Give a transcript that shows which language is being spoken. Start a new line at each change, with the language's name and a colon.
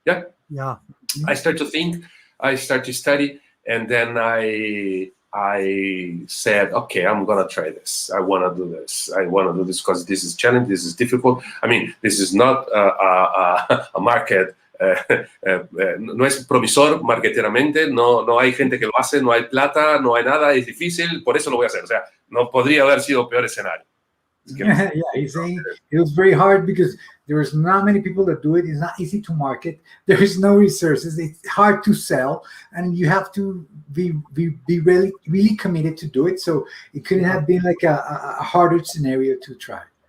English: Yeah. Yeah. I start to think. I start to study, and then I said, okay, I'm gonna try this. I want to do this. I want to do this because this is challenging. This is difficult. I mean, this is not a market.
Spanish: No es provisor marketeramente, no hay gente que lo hace, no hay plata, no hay nada, es difícil, por eso lo voy a hacer. O sea, no podría haber sido peor escenario.
English: Yeah, he's saying it was very hard because there's not many people that do it. It's not easy to market. There is no resources. It's hard to sell, and you have to be really committed to do it. So it couldn't have been like a harder scenario to try.